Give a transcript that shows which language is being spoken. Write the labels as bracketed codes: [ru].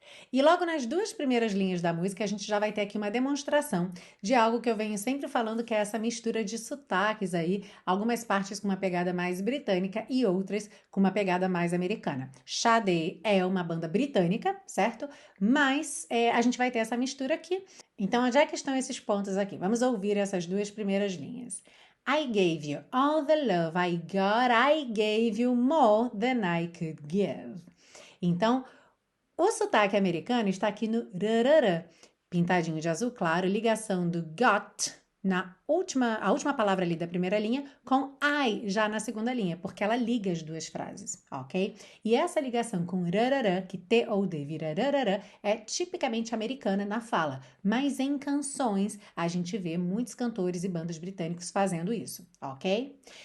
[pt] E logo nas duas primeiras linhas da música, a gente já vai ter aqui uma demonstração de algo que eu venho sempre falando, que é essa mistura de sotaques aí, algumas partes com uma pegada mais britânica e outras com uma pegada mais americana. Sade é uma banda britânica, certo? Mas a gente vai ter essa mistura aqui. Então, onde é que estão esses pontos aqui? Vamos ouvir essas duas primeiras linhas. [en] I gave you all the love I got, I gave you more than I could give. [pt] Então, o sotaque americano está aqui no rarará, pintadinho de azul claro, ligação do got a última palavra ali da primeira linha com I já na segunda linha, porque ela liga as duas frases, ok? E essa ligação com rarará, que T ou D vira rarará, é tipicamente americana na fala, mas em canções a gente vê muitos cantores e bandas britânicos fazendo isso, ok?